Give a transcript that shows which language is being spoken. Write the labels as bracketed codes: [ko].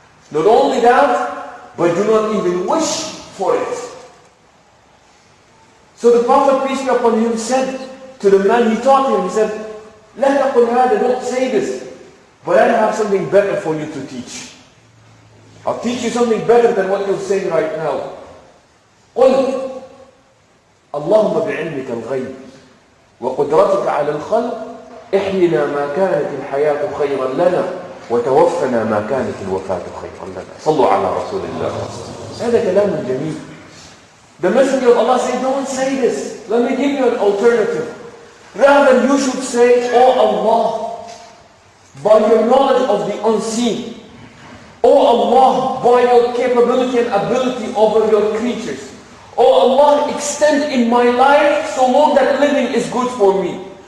[en] Not only that, but do not even wish for it. So the Prophet, peace be upon him, said to the man, he taught him, he said, [ar] لا تقل هذا, [en] don't say this, but I have something better for you to teach. I'll teach you something better than what you're saying right now. [ar] قل اللهم بعلمك الغيب وقدرتك على الخلق احينا ما كانت الحياة خيرا لنا وتوفنا ما كانت الوفاة خيرا لنا. صلوا على رسول الله. هذا كلام جميل. [en] The messenger of Allah said, don't say this. let me give you an alternative. Rather, you should say, "Oh Allah, by your knowledge of the unseen, oh Allah, by your capability and ability over your creatures, oh Allah, extend in my life so long that living is good for me.